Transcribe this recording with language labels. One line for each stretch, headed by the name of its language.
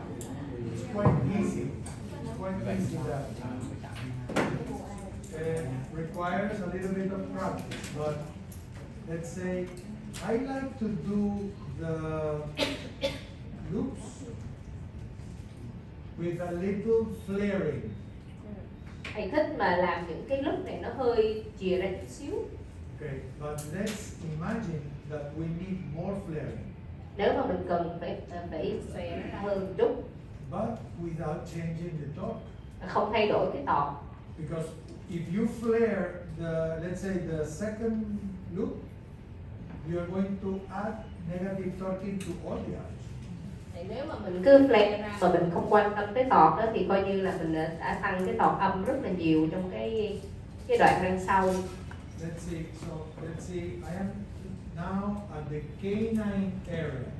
English: It's quite easy. It's quite easy that. Requires a little bit of practice, but let's say I like to do the loops with a little flaring.
Vietnamese: Thầy thích mà làm những cái lúc này nó hơi chìa ra chút xíu.
English: Okay, but let's imagine that we need more flaring,
Vietnamese: Nếu mà mình cần phải xòe nó ra hơn một chút,
English: but without changing the torque.
Vietnamese: không thay đổi cái tọt.
English: Because if you flare let's say the second loop, you are going to add negative torque to all the others.
Vietnamese: Thì nếu mà mình Cứ flare ra mà mình không quan tâm tới tọt đó thì coi như là mình đã tăng cái tọt âm rất là nhiều trong cái đoạn đằng sau.
English: Let's see, I am now at the K9 area.